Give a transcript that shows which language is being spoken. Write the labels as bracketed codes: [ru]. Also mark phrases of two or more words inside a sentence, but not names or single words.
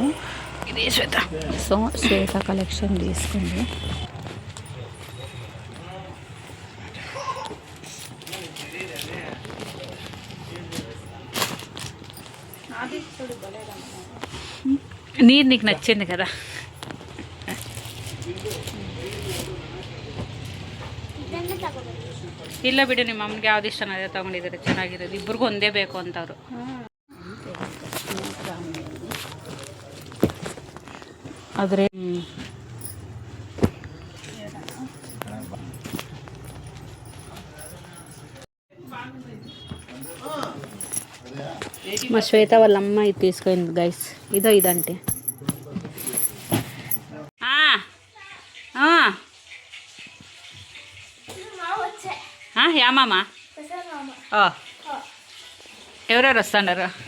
[te] ఇది శ్వేత కలెక్షన్ తీసుకుంది. నీకు నచ్చింది కదా. [kn] ಇಲ್ಲ ಬಿಡು, ನಿಮ್ಮ ಅಮ್ಮನಿಗೆ ಯಾವ್ದು ಇಷ್ಟ ಅದೇ ತಗೊಂಡಿದ್ದಾರೆ, ಚೆನ್ನಾಗಿರೋದು. ಇಬ್ಬರಿಗೂ ಒಂದೇ ಬೇಕು ಅಂತವ್ರು. [te] ಆದರೆ మా శ్వేత వాళ్ళ అమ్మ ఇది తీసుకుంది గైస్. ఇదంటే యామమ్మా ఎవరెవరు వస్తున్నారు?